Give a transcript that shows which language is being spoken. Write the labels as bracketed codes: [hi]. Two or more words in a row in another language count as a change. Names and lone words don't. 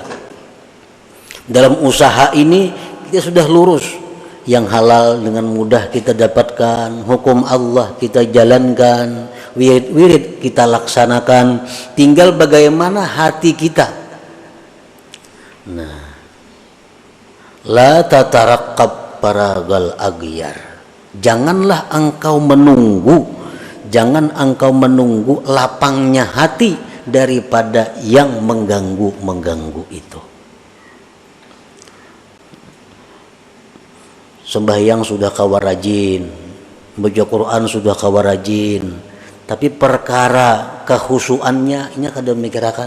[id] Dalam usaha ini kita sudah lurus. Yang halal dengan mudah kita dapatkan, hukum Allah kita jalankan, wirid kita laksanakan, tinggal bagaimana hati kita. Nah, [ar] la tataraqqab paragal aghyar. [id] Janganlah engkau menunggu, jangan engkau menunggu lapangnya hati daripada yang mengganggu itu. [bjn] Sembahyang sudah kawa rajin, baca Quran sudah kawa rajin, tapi perkara kehusuannya ini kada mikirakan.